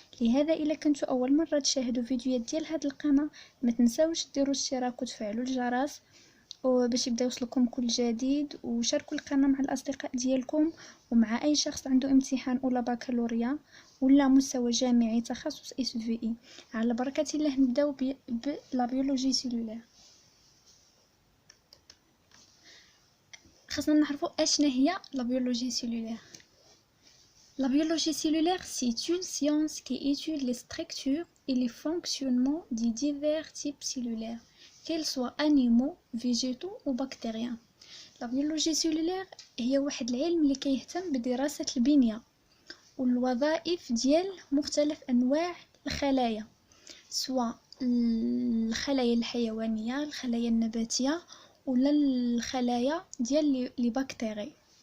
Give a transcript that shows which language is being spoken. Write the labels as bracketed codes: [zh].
[ar] لهذا إلا كنتو أول مرة تشاهدوا فيديوهات ديال هاد القناة ما تنساوش ديروا اشتراك وتفعلوا الجرس باش يبدا يوصلكم كل جديد، وشاركوا القناة مع الأصدقاء ديالكم ومع أي شخص عنده امتحان أولى بكالوريا ولا مستوى جامعي تخصص SVI. على بركة الله نبداو بلا بيولوجي سيلولير. خاصنا نعرفوا اشنا هي لا بيولوجي سيلولير. [fr] La biologie cellulaire, c'est une science qui étudie les structures et les fonctionnements des divers types cellulaires, qu'ils soient animaux, végétaux ou bactériens. [ar] La biologie cellulaire هي واحد العلم اللي كيهتم بدراسة البنية والوظائف ديال مختلف أنواع الخلايا، سواء الخلايا الحيوانية، الخلايا النباتية ولا الخلايا ديال لي بكتيري.